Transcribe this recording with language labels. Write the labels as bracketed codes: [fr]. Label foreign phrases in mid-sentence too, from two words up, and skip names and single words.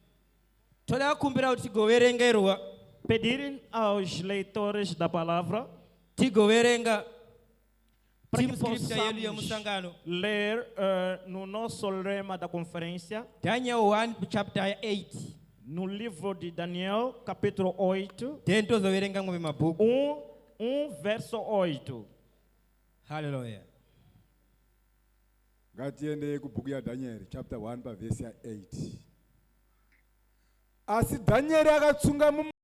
[pt] Pedirem aos leitores da palavra para que possamos ler no nosso lema da conferência, [en] Daniel 1, chapter 8. [pt] no livro de Daniel, capítulo 8, verso 8. Aleluia. [sn] Ngatiende kubhuku ya Daniel [en] chapter 1 verse 8. [sn] Asi Daniel akatsunga